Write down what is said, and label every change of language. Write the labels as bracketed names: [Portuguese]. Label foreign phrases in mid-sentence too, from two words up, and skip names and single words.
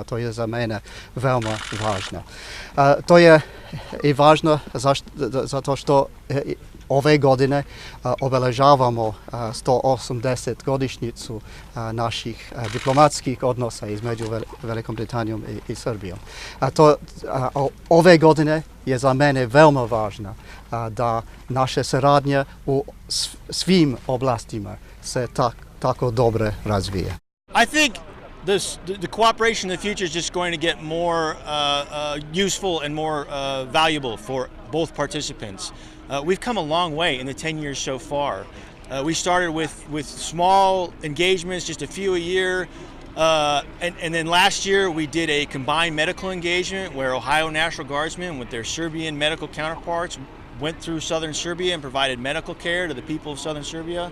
[Serbian] To je za mene veoma važno. To je i važno zato što ove godine obeležavamo 180 godišnjicu naših diplomatskih odnosa između Velikom Britanijom i Srbijom. Ove godine je za mene veoma važno da naše saradnje u svim oblastima se tako dobro razvije. [English] I think the cooperation in the future is just going to get more useful and more valuable for both participants. We've come a long way in the 10 years so far. We started with small engagements, just a few a year, and then last year we did a combined medical engagement where Ohio National Guardsmen with their Serbian medical counterparts went through southern Serbia and provided medical care to the people of southern Serbia.